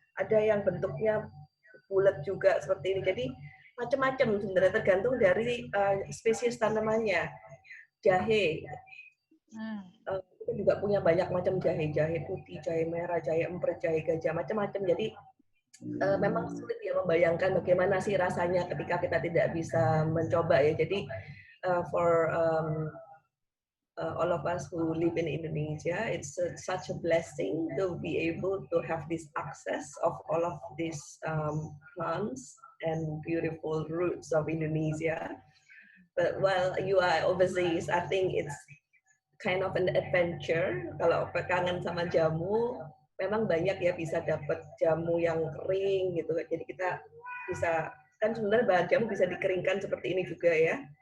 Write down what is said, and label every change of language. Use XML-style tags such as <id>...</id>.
<id>Ada yang bentuknya bulat juga seperti ini. Jadi macam-macam sebenarnya tergantung dari spesies tanamannya. Jahe, kita juga punya banyak macam jahe putih, jahe merah, jahe emper, jahe gajah, macam-macam. Jadi memang sulit ya membayangkan bagaimana sih rasanya ketika kita tidak bisa mencoba ya.</id> <en>Jadi for all of us who live in Indonesia, it's such a blessing to be able to have this access of all of these plants and beautiful roots of Indonesia. But while you are overseas, I think it's kind of an adventure.</en> <id>Kalau kangen sama jamu, memang banyak ya bisa dapat jamu yang kering gitu. Jadi kita bisa, kan sebenarnya bahan jamu bisa dikeringkan seperti ini juga ya.</id>